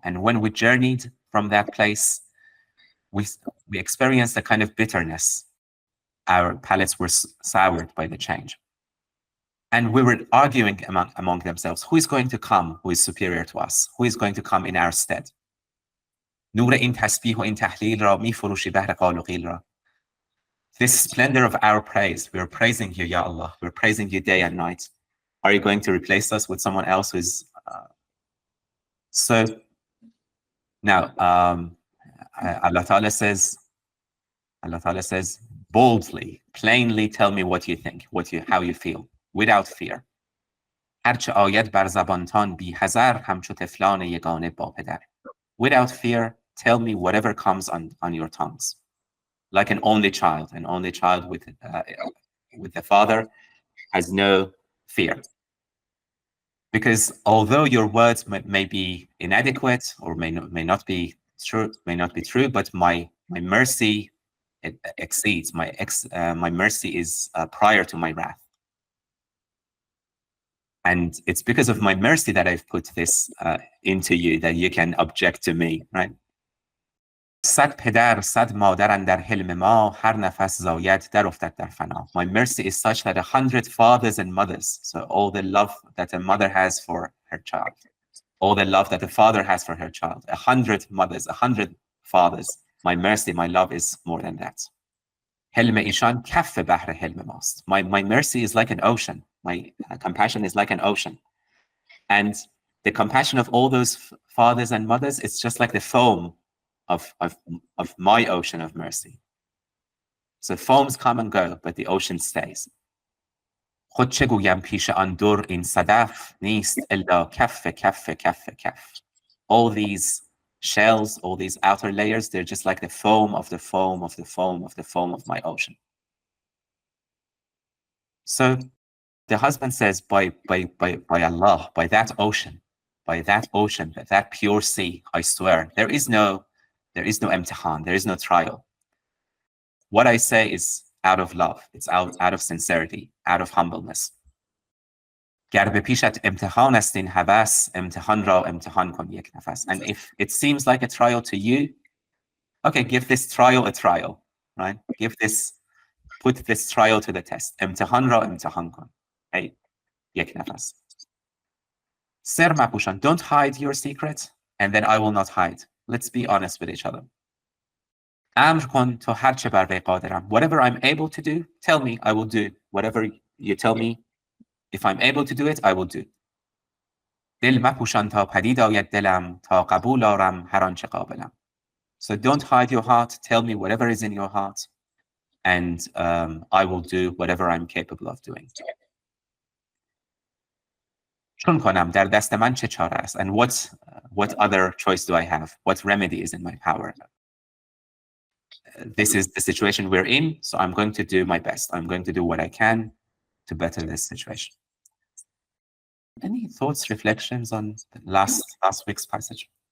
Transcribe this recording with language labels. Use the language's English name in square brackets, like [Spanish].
[English] And when we journeyed from that place, we experienced a kind of bitterness. Our palates were soured by the change. And we were arguing among themselves, who is going to come who is superior to us? Who is going to come in our stead? [Persian] نور این تسبیح و این تحلیل را می فروشی بهر قال و قیل را. [English] This splendor of our praise, we're praising you, Ya Allah. We're praising you day and night. Are you going to replace us with someone else who's... So now, Allah Ta'ala says, boldly, plainly tell me what you think, how you feel, without fear. [Persian] هرچه آید بر زبانتان بی حذر همچو طفلان یگانه با پدر. [English] Without fear, tell me whatever comes on your tongues. Like an only child with the father has no fear. Because although your words may be inadequate or may not be true, but my mercy exceeds, my mercy is prior to my wrath. And it's because of my mercy that I've put this into you, that you can object to me, right? [Persian] صد پدر صد مادر اندر حلم ما هر نفس زاید در افتد در فنا. [English] My mercy is such that 100 fathers and mothers, so all the love that a mother has for her child, all the love that a father has for her child, 100 mothers, 100 fathers, my mercy, my love is more than that. [Persian] حلم ایشان کف بحر حلم ماست. [English] My mercy is like an ocean. My compassion is like an ocean. And the compassion of all those fathers and mothers, it's just like the foam of my ocean of mercy. So foams come and go, but the ocean stays. [Persian] خود چه گویم پیش آن در این صدف نیست الا کف کف کف کف. [English] All these shells, all these outer layers, they're just like the foam of the foam of the foam of the foam of my ocean. So the husband says, by Allah, by that ocean, that pure sea, I swear, there is no imtihan, there is no trial. What I say is out of love, it's out of sincerity, out of humbleness. [Persian] گر به پیشت امتحان است این هوس امتحان را امتحان کن یک نفس. [English] And if it seems like a trial to you, okay, give this trial a trial, right? Put this trial to the test. [Persian] امتحان را امتحان کن. Hey, یک نفس. سر مپوشان, [English] don't hide your secret, and then I will not hide. Let's be honest with each other. [Persian] امر کن تو هر چه بر وی قادرم. [English] Whatever I'm able to do, tell me, I will do. Whatever you tell me, if I'm able to do it, I will do. [Persian] دل مپوشان تا پدید آید دلم تا قبول آرم هر آنچه قابلم. [English] So don't hide your heart. Tell me whatever is in your heart, and I will do whatever I'm capable of doing. [Persian] چون کنم در دست من چه چاره است? [English] And what other choice do I have? What remedy is in my power? This is the situation we're in, so I'm going to do my best. I'm going to do what I can to better this situation. Any thoughts, reflections on the last week's passage?